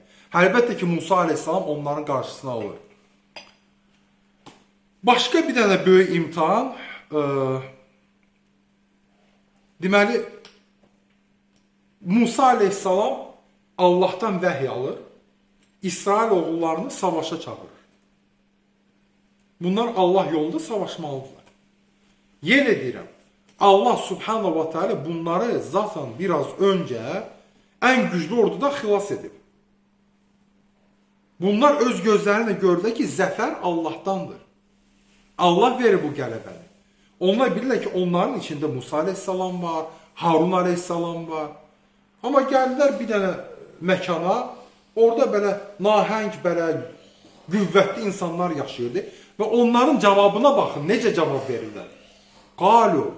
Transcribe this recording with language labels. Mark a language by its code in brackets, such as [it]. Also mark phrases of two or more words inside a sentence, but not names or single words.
[az] Əlbəttə ki, Musa aleyhissalam onların qarşısına alır. Başqa bir dənə böyük imtihan, deməli, Musa aleyhissalam Allah'tan vəhy alır, İsrail oğullarını savaşa çağırır. Bunlar Allah yolunda savaşmalıdırlar. Yenə deyirəm, Allah [ar] سبحانه وتعالى [az] bunları [tr] zaten biraz önce en güçlü [az] orduda xilas edib. Bunlar öz gözlərinə gördülər ki, zəfər Allah'tandır. Allah verir bu qələbəni. Onlar bilirlər ki, onların içində Musa aleyhissalam var, Harun aleyhissalam var. Amma gəldilər bir dənə məkana, orada belə nahəng, belə qüvvətli insanlar yaşayırdı və onların cavabına baxın, necə cavab verirlər.